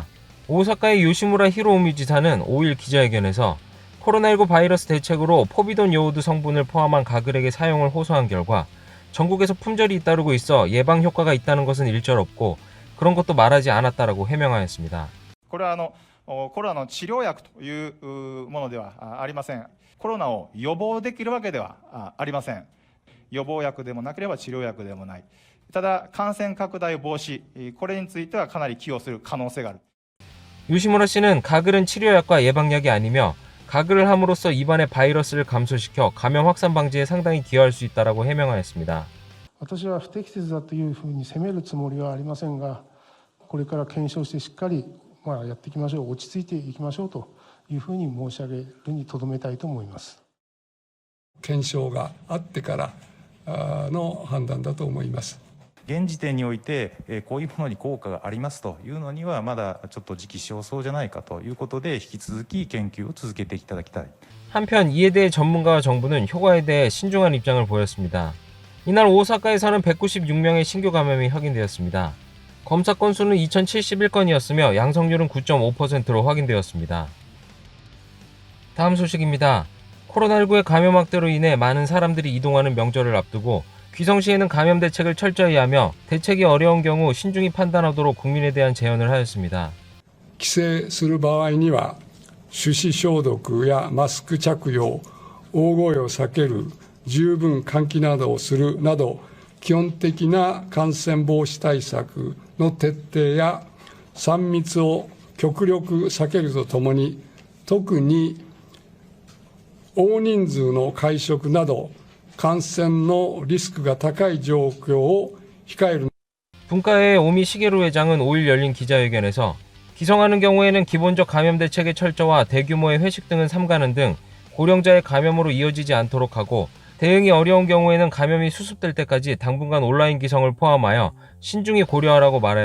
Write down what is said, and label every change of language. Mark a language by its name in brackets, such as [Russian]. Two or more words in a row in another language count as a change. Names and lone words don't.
[Korean] 오사카의 요시무라 히로우미 지사는 5일 기자회견에서 코로나19 바이러스 대책으로 포비돈 요오드 성분을 포함한 가글액의 사용을 호소한 결과 전국에서 품절이 잇따르고 있어 예방 효과가 있다는 것은 일절 없고 그런 것도 말하지 않았다라고 해명하였습니다. [Japanese] これはコロナの治療薬というものではありません。コロナを予防できるわけではありません。予防薬でもなければ治療薬でもない。ただ感染拡大防止、これについてはかなり寄与する可能性がある。 [Korean] 요시무라 씨는 가글은 치료약과 예방약이 아니며 가글을 함으로써 입안의 바이러스를 감소시켜 감염 확산 방지에 상당히 기여할 수 있다라고 해명하였습니다. [Japanese] 私は不適切だというふうに責めるつもりはありませんが、これから検証してしっかりやっていきましょう、落ち着いていきましょうというふうに申し上げるにとどめたいと思います。検証があってからの判断だと思います。現時点においてこういうものに効果がありますというのにはまだちょっと時期尚早じゃないかということで引き続き研究を続けていただきたい。 [Korean] 한편 이에 대해 전문가와 정부는 효과에 대해 신중한 입장을 보였습니다. 이날 오사카에서는 196명의 신규 감염이 확인되었습니다. 검사 건수는 2,071건이었으며 양성률은 9.5%로 확인되었습니다. 다음 소식입니다. 코로나19의 감염 확대로 인해 많은 사람들이 이동하는 명절을 앞두고 귀성시에는 감염 대책을 철저히 하며 대책이 어려운 경우 신중히 판단하도록 국민에 대한 제언을 하였습니다. [Japanese] 帰省する場合には手指消毒やマスク着用、大声を避ける、十分換気などをするなど基本的な感染防止対策の徹底や3密を極力避けるとともに特に大人数の会食など感染のリスクが高い状況を控える。 [Korean] 분과의 오미 시게루 회장은 5일 열린 기자회견에서 기성하는 경우에는 기본적 감염 대책의 철저와 대규모의 회식 등은 삼가는 등 고령자의 감염으로 이어지지 않도록 하고 대응이 어려운 경우에는 감염이 수습될 때까지 당분간 온라인 기성을 포함하여 신중히 고려하라고 말하였습니다.